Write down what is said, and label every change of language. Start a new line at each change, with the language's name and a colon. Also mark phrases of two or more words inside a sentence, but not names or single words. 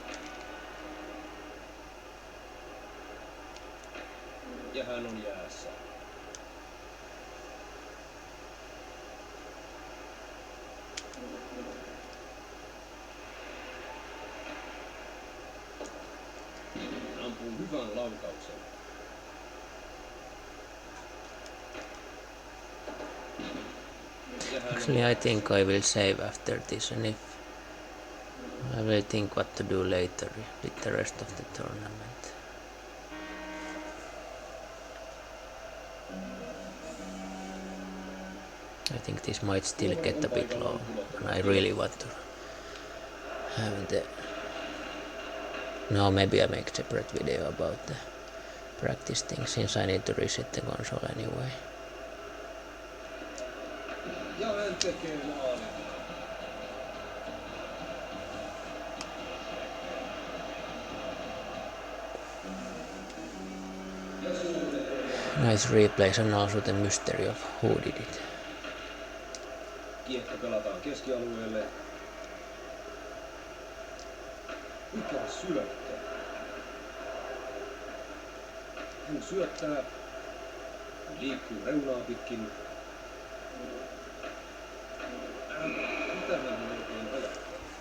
Finnish: Ja hän on jäässä. Hän ampuu hyvän laukauksen.
English: Actually, I think I will save after this, and if I will think what to do later with the rest of the tournament. I think this might still get a bit long, and I really want to have the... No, maybe I make a separate video about the practice thing, since I need to reset the console anyway.
Finnish: Ja hän tekee maalin.
English: Nice replays and also the mystery of who did it.
Finnish: Kiekko pelataan keskialueelle. Mikä syöttö? Hän syöttää. Liikkuu reunaa pitkin. Mitä hän oikein ajattelee?